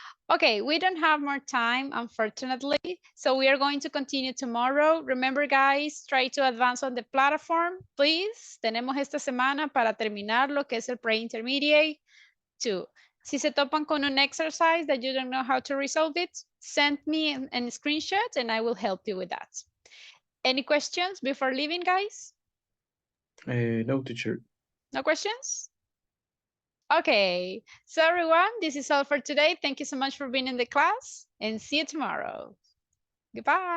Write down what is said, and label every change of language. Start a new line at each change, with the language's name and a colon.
English: Okay, we don't have more time, unfortunately, so we are going to continue tomorrow. Remember, guys, try to advance on the platform, please.
Spanish: Tenemos esta semana para terminar lo que es el pre-intermediate 2. Si se topan con un
English: exercise that you don't know how to resolve it, send me a screenshot and I will help you with that. Any questions before leaving, guys? No, teacher. No questions? Okay, so everyone, this is all for today. Thank you so much for being in the class and see you tomorrow. Goodbye.